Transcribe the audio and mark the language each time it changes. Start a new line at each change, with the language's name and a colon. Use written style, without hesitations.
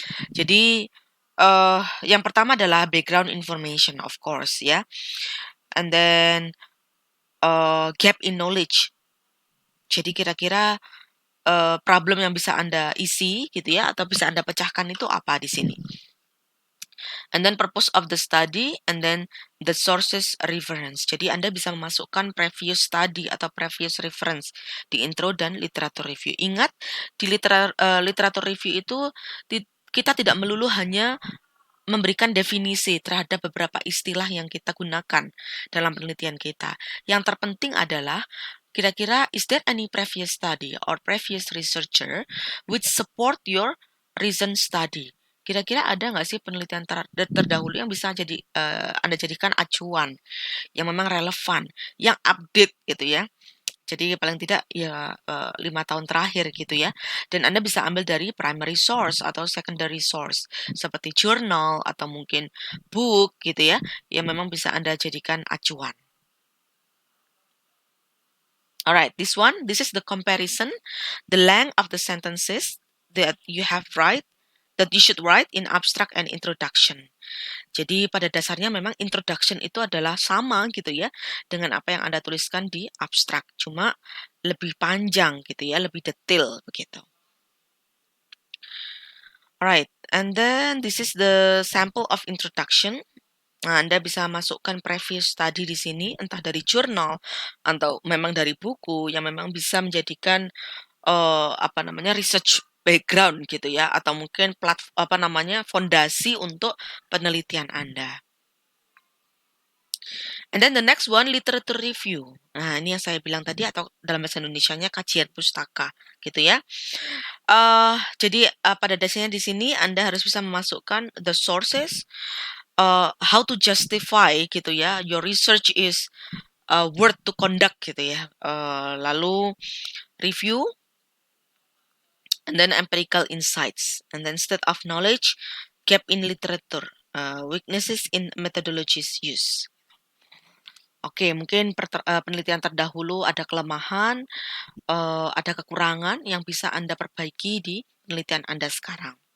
Indonesian: Jadi yang pertama adalah
English: background information of course
Indonesian: ya.
English: And then gap in knowledge.
Indonesian: Jadi kira-kira problem yang bisa Anda isi gitu ya atau bisa Anda pecahkan itu apa di sini.
English: And then purpose of the study and then the sources reference.
Indonesian: Jadi Anda bisa memasukkan previous study atau previous reference di intro dan literature review. Ingat di literature review itu kita tidak melulu hanya memberikan definisi terhadap beberapa istilah yang kita gunakan dalam penelitian kita. Yang terpenting adalah kira-kira
English: is there any previous study or previous researcher which support your recent study?
Indonesian: Kira-kira ada nggak sih penelitian terdahulu yang bisa jadi Anda jadikan acuan yang memang relevan, yang update gitu ya? Jadi paling tidak ya 5 tahun terakhir gitu ya. Dan Anda bisa ambil dari primary source atau secondary source seperti journal atau mungkin book gitu ya, yang memang bisa Anda jadikan acuan.
English: Alright, this is the comparison, the length of the sentences that you should write in abstract and introduction.
Indonesian: Jadi pada dasarnya memang introduction itu adalah sama gitu ya dengan apa yang Anda tuliskan di abstrak, cuma lebih panjang gitu ya, lebih detail begitu.
English: Alright, and then this is the sample of introduction.
Indonesian: Nah, Anda bisa masukkan previous study di sini, entah dari jurnal atau memang dari buku yang memang bisa menjadikan apa namanya research background gitu ya, atau mungkin apa namanya fondasi untuk penelitian Anda.
English: And then the next one, literature review.
Indonesian: Nah, ini yang saya bilang tadi atau dalam bahasa Indonesianya kajian pustaka, gitu ya. Jadi pada dasarnya di sini Anda harus bisa memasukkan
English: the sources, how to justify
Indonesian: gitu ya,
English: your research is worth to conduct
Indonesian: gitu ya. Lalu
English: review, and then empirical insights, and then state of knowledge, gap in literature, weaknesses in methodologies use.
Indonesian: Oke, mungkin penelitian terdahulu ada kelemahan, ada kekurangan yang bisa Anda perbaiki di penelitian Anda sekarang.